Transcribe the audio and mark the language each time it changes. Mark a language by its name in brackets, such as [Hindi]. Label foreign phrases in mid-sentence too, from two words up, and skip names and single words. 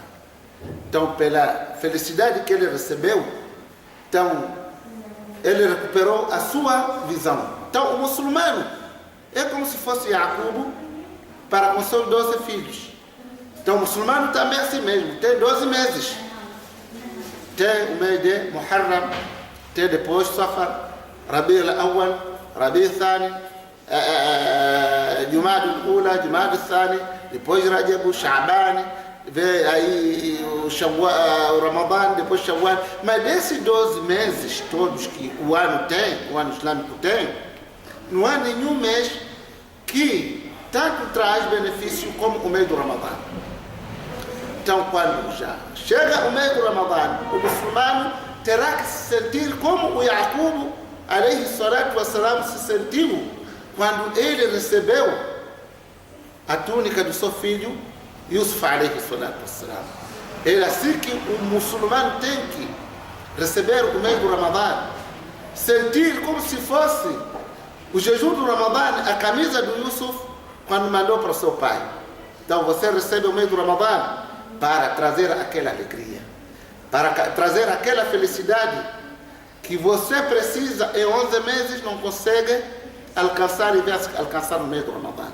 [Portuguese] Então, pela felicidade que ele recebeu, então ele recuperou a sua visão. Então, o muçulmano é como se fosse Yaqub para com seus 12 filhos. Então, o muçulmano também é assim mesmo, tem 12 meses. Tem o mês de Muharram, tem depois Safar, Rabi al-Awwal, Rabi al-Thani, Jumad al-Ula, Jumad al-Thani, depois Rajab, Sha'ban, vem aí o Ramadã, depois Shawwal. Mas desses 12 meses todos que o ano tem, o ano islâmico tem, não há nenhum mês que tanto traz benefício como o mês do Ramadã. Então, quando já chega o mês do Ramadã, o muçulmano terá que se sentir como o Yaqub, [Arabic] عليه الصلاة والسلام, [Portuguese] se sentiu quando ele recebeu a túnica do seu filho Yusuf, [Arabic] عليه الصلاة والسلام. [Portuguese] É assim que o muçulmano tem que receber o mês do Ramadã, sentir como se fosse o jejum do Ramadã, a camisa do Yusuf, quando mandou para o seu pai. Então, você recebe o mês do Ramadã para trazer aquela alegria, para trazer aquela felicidade que você precisa em 11 meses, não consegue alcançar e alcançar no mês do Ramadã.